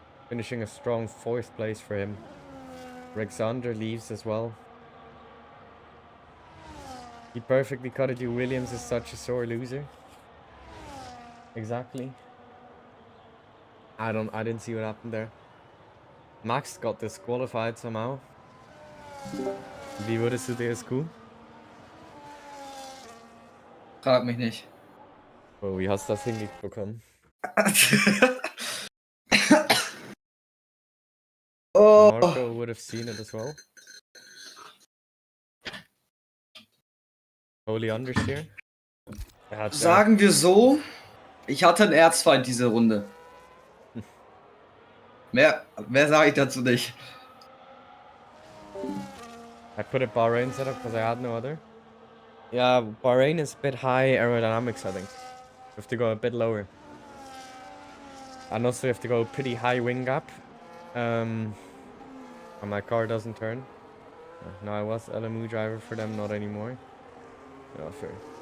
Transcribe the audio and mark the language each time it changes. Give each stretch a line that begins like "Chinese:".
English: Finishing a strong 4th place for him. Alexander leaves as well. He perfectly cut it. Williams is such a sore loser. Exactly. I didn't see what happened there. Max got disqualified somehow.
German: Wie wurdest du DSQ? Frag mich nicht. Oh, wie hast du das hinbekommen? Oh,
English: Marco would have seen it as well.
German: Holy Understeer. Er hat sagen wir so, ich hatte einen Erzfeind diese Runde. Mehr sage ich dazu nicht.
English: I put a Bahrain setup because I had no other. Yeah, Bahrain is a bit high aerodynamics, I think. We have to go a bit lower. And also we have to go pretty high wing gap. And my car doesn't turn. No, I was LMU driver for them, not anymore. No, fair.